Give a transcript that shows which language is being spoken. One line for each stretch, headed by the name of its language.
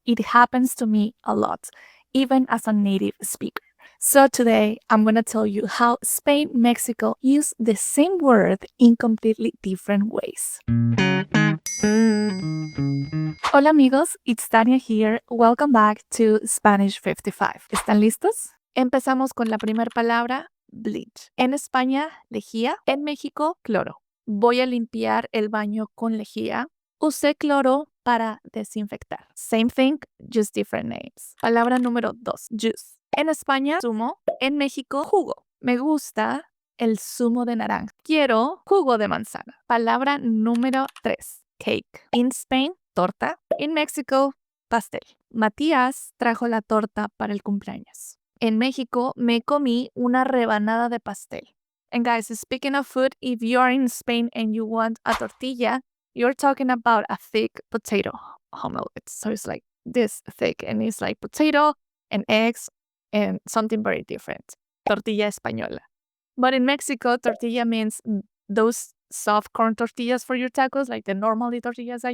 English: It happens to me a lot, even as a native speaker. So today, I'm going to tell you how Spain, Mexico use the same word in completely different ways.
Spanish: Hola amigos,
English: it's Tania here. Welcome back to Spanish 55.
Spanish: ¿Están listos? Empezamos con la primera palabra, bleach. En España, lejía. En México, cloro. Voy a limpiar el baño con lejía. Usé cloro para desinfectar.
English: Same thing, just different names.
Spanish: Palabra número 2, juice. En España, zumo. En México, jugo. Me gusta el zumo de naranja. Quiero jugo de manzana. Palabra número 3, cake.
English: In Spain, torta. In Mexico, pastel.
Spanish: Matías trajo la torta para el cumpleaños. En México, me comí una rebanada de pastel.
English: And guys, speaking of food, if you are in Spain and you want a tortilla, you're talking about a thick potato omelette. So it's like this thick, and it's like potato and eggs and something very different. Tortilla española. But in Mexico, tortilla means those soft corn tortillas for your tacos, like the normally tortillas.